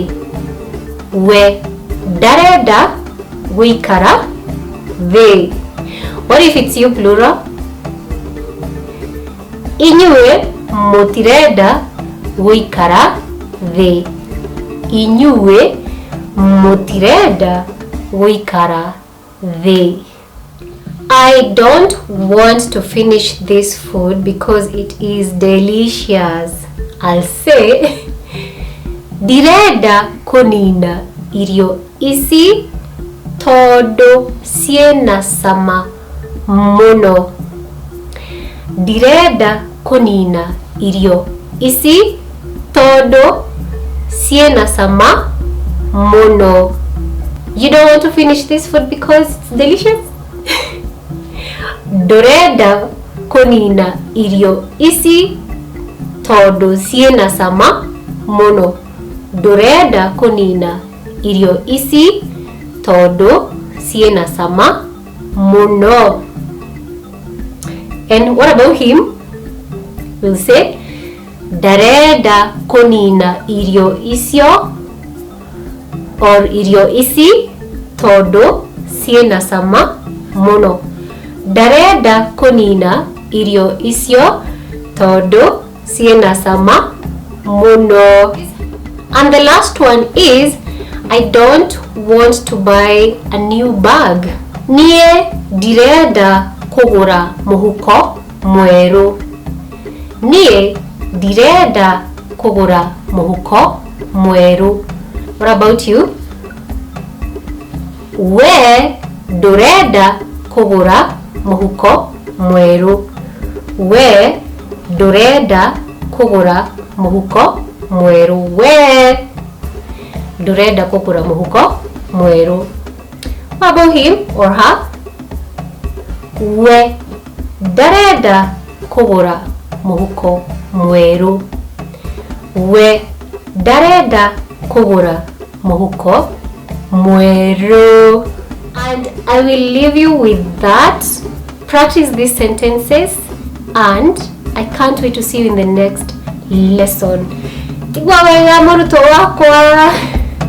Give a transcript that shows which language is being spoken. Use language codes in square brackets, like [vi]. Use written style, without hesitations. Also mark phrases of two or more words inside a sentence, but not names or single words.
[ki] We dareda guikara the. [en] What if it's you plural? [ki] Inyue mutireda guikara the. Inyue mutireda guikara they. [en] I don't want to finish this food because it is delicious. I'll say [ki] ndirenda kunina irio ici tondu ciena cama muno. Ndirenda kunina irio ici tondu ciena cama muno. [en] You don't want to finish this food because it's delicious? [ki] Ndurenda kunina irio ici tondu ciena cama muno. Ndurenda kunina irio ici tondu ciena cama muno. [en] And what about him? We'll say [ki] ndarenda kunina irio icio [en] or [ki] irio ici tondu ciena cama muno. Ndarenda kunina irio icio tondu ciena cama muno. [en] And the last one is I don't want to buy a new bag. [ki] Nie ndirenda kugura muhuko mweru. Nie ndirenda kugura muhuko mweru. [en] What about you? [ki] We ndurenda kugura muhuko mweru. We ndurenda kugura muhuko mweru. We ndurenda kugura muhuko mweru. [en] What about him or her? [ki] We ndarenda kugura muhuko mweru. We ndarenda kugura muhuko mweru. [en] And I will leave you with that. Practice these sentences and I can't wait to see you in the next lesson. [ki] Tigwa wega muruto wakwa.